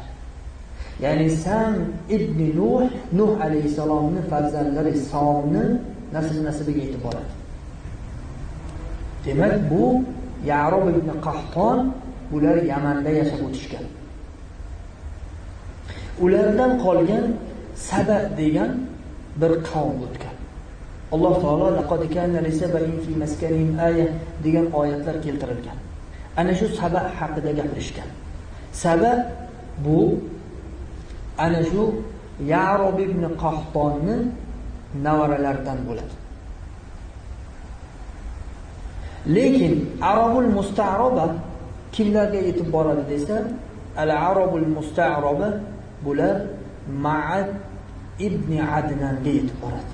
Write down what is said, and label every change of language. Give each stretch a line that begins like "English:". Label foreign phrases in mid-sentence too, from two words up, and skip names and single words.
Uzbek: Ya'ni Sam ibn Nuh alayhisalomning farzandlari Somning nasl-nasabiga yetib boradi. Demak, bu Ya'rub ibn Qahton bular Yamanda yashab o'tishgan. Ulardan qolgan Saba degan bir qavm o'tgan. Alloh taolo
Arabic: لقد كان لسبإ في مسكنهم آية
Uzbek: degan oyatlar keltirilgan. Ana shu Saba haqida gapirishgan. Saba bu ana shu Ya'rub ibn Qahtonning navaralaridan bo'ladi. Lekin
Arabic: العرب المستعربة
Uzbek: kimlarga yetib boradi desa,
Arabic: العرب المستعربة
Uzbek: bular Ma'ad ibn Adnanga yetib boradi.